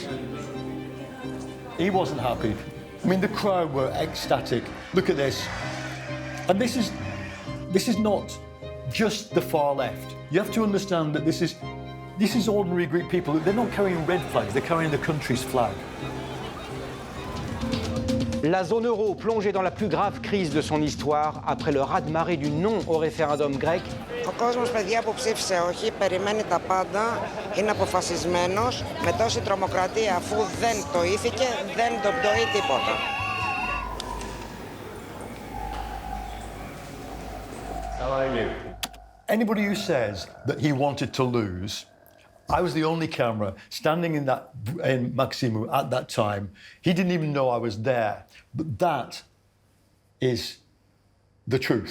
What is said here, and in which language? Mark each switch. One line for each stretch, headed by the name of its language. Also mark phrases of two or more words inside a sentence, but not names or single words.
English: He wasn't happy. I mean, the crowd were ecstatic. Look at this. And this is not just the far left. You have to understand that this is ordinary Greek people. They're not carrying red flags, they're carrying the country's flag.
French: La zone euro plongée dans la plus grave crise de son histoire après le raz-de-marée du non au référendum grec.
Greek: Ο κόσμος, παιδιά, που ψήφισε όχι, περιμένει τα πάντα, είναι αποφασισμένος. Με τόση τρομοκρατία, αφού δεν το ήθηκε, δεν τον πτωεί τίποτα.
English: Anybody who says that he wanted to lose, I was the only camera standing in Maximu at that time. He didn't even know I was there. But that is the truth.